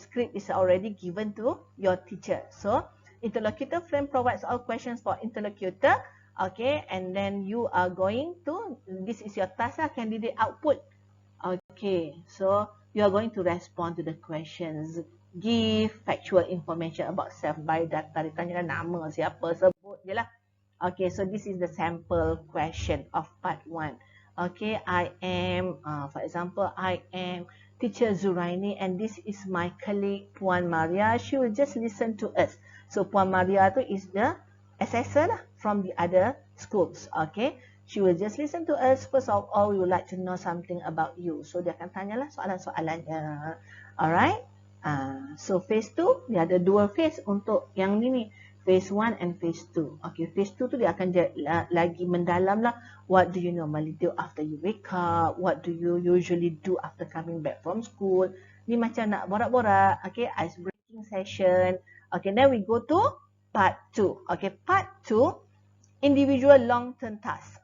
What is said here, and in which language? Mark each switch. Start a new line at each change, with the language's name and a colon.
English: Script is already given to your teacher. So, interlocutor friend provides all questions for interlocutor. Okay, and then you are going to, this is your task lah, candidate output. Okay, so you are going to respond to the questions. Give factual information about self by data.
Malay: Ditanya nama siapa, sebut je lah.
English: Okay, so this is the sample question of part 1. Okay, I am, for example, I am teacher Zuraini and this is my colleague Puan Maria. She will just listen to us. So Puan Maria tu is the assessor lah from the other schools. Okay, she will just listen to us. First of all, we would like to know something about you.
Malay: So dia akan tanyalah soalan-soalannya. Alright. So phase 2, dia ada 2 phase untuk yang ni.
English: Phase 1 and phase 2. Okay, phase 2
Malay: tu dia akan lagi mendalam lah.
English: What do you normally do after you wake up? What do you usually do after coming back from school?
Malay: Ni macam nak borak-borak. Okay,
English: ice breaking session. Okay, then we go to part 2. Okay, part 2, individual long-term task.